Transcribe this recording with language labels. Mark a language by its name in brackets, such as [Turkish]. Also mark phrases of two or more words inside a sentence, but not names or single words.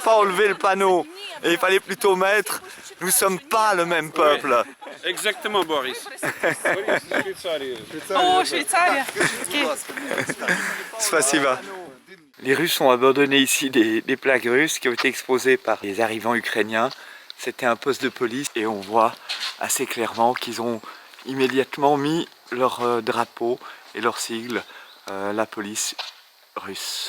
[French] pas enlever le panneau et il fallait plutôt mettre « Nous ne sommes pas le même peuple ». Exactement, Boris. [Russian] Oh, Швейцария. Spasiba. [French] Les Russes ont abandonné ici des plaques russes qui ont été exposées par les arrivants ukrainiens. C'était un poste de police et on voit assez clairement qu'ils ont immédiatement mis leur drapeau et leur sigle, la police russe.